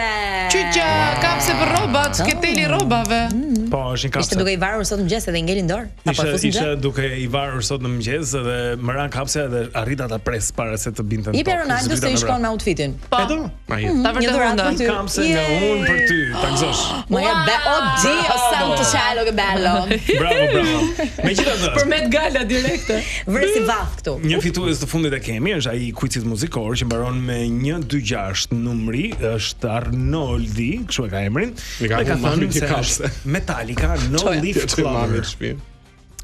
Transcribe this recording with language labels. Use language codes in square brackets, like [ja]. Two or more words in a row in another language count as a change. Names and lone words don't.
[sq] Çuçi, kapse për rrobat, keteli rrobave. Po, është një kapse. Ishte duke I varur sot mëngjes edhe ngelin dorë. Ishte duke I varur sot në mëngjes edhe më ran kapse dhe arrita ta pres para se të binte. Jepi Ronaldo se I shkon me outfitin. Po. Ta vërtetë kapse nga unë për ty, ta gëzosh. [it] Moja Dio santo cielo che bello. [sq] Bravo. Megjithatë, për Met Gala direkte. Vëre si vath këtu. Një fitues të fundit e kemi, është ai quizit muzikor që mbaron me 126 numri, është Arnoldi, kështu e ka emrin. Dhe ka thënë se Metallica No Leaf Clover.